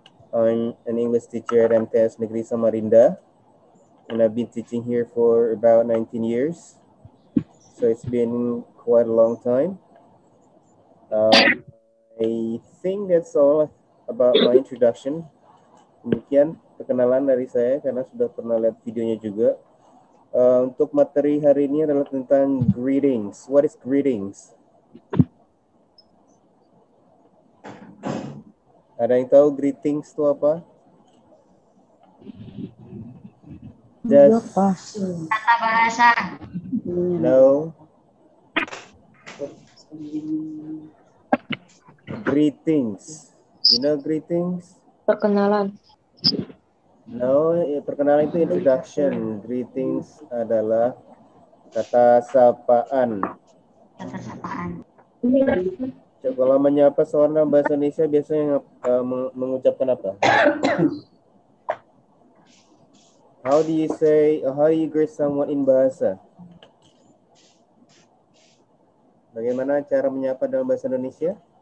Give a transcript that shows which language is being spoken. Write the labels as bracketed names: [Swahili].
[English] I'm an English teacher at MTS Negeri Samarinda, and I've been teaching here for about 19 years. So it's been quite a long time. I think that's all about my introduction. [Indonesian] Demikian perkenalan dari saya karena sudah pernah lihat videonya juga. Untuk materi hari ini adalah tentang greetings. [English] What is greetings? [Indonesian] Ada yang tahu greetings itu apa? [English] Just [Indonesian] Tata bahasa. [English] no. Greetings. You know greetings? [Indonesian] Perkenalan. No, perkenalan itu introduction. Greetings adalah kata sapaan. Kata sapaan. Kalau menyapa seorang bahasa Indonesia biasanya mengucapkan apa? [English] How do you greet someone in bahasa? [Indonesian] Bagaimana cara menyapa dalam bahasa Indonesia?